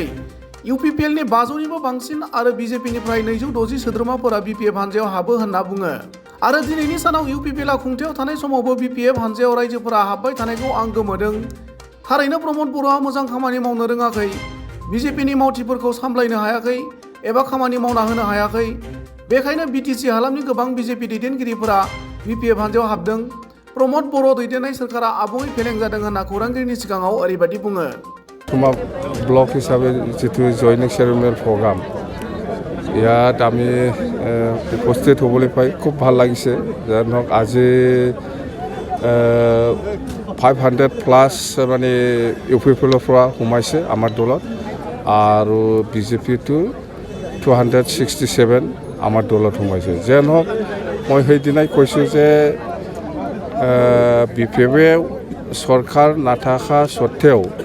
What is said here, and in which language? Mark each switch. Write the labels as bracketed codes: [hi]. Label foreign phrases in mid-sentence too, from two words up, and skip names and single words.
[brx] UPPLनि 500निबो बांसिन आरो BJPनिफ्राय 260 सोद्रोमाफोरा BPF हान्जायाव हाबो होनना बुङो आरो दिनैनि सानाव UPPLआ खुंथायाव थानाय समावबो BPF हान्जायाव रायजोफोरा हाबबाय थानायखौ आं गोमोदों थारैनो प्रमोद बर'आ मोजां खामानि मावनो रोङाखै BJPनि मावथिफोरखौ सामलायनो हायाखै एबा खामानि मावना होनो हायाखै बेखायनो BTC हालामनि गोबां BJP दैदेनगिरिफोरा BPF हान्जायाव हाबदों प्रमोद बर' दैदेननाय सोरखारा आबुङै फेलें जादों होनना खौरांगिरिनि सिगाङाव ओरैबायदि बुङो दतमा ब्लक हिसाबै जितु जयनिं सेरेमनियेल प्रग्राम [as] ইয়াত আমি উপস্থিত হ'বলৈ পাই খুব ভাল লাগিছে যেন হওক আজি 500+ মানে UPPLৰ পৰা সোমাইছে আমাৰ দলত আৰু BJPটো 267 আমাৰ দলত সোমাইছে যেন হওক মই সেইদিনাই কৈছোঁ যে BPFে চৰকাৰ নাথাকা স্বত্তেও